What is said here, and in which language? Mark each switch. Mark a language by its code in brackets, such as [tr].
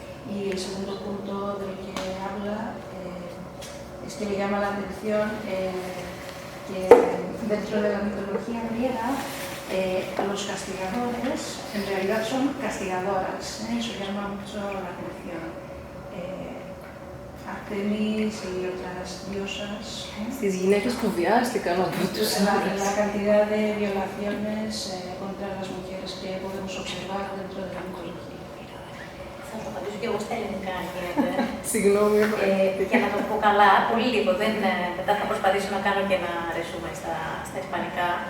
[es] Y el segundo punto del que habla es que le llama la atención que dentro de la mitología griega los castigadores en realidad son castigadoras, eso llama mucho la atención. Artemis y otras diosas. [el] Στις γυναίκες που βιάστηκαν από τους άνδρες. [es] La cantidad de violaciones contra las mujeres que podemos observar dentro de la mitología. [el] Θα το απαντήσω και εγώ στα ελληνικά, αν γίνεται. Συγγνώμη. Για να το πω καλά, πολύ λίγο. Μετά θα προσπαθήσω να κάνω και ένα ρεσούμε στα ισπανικά.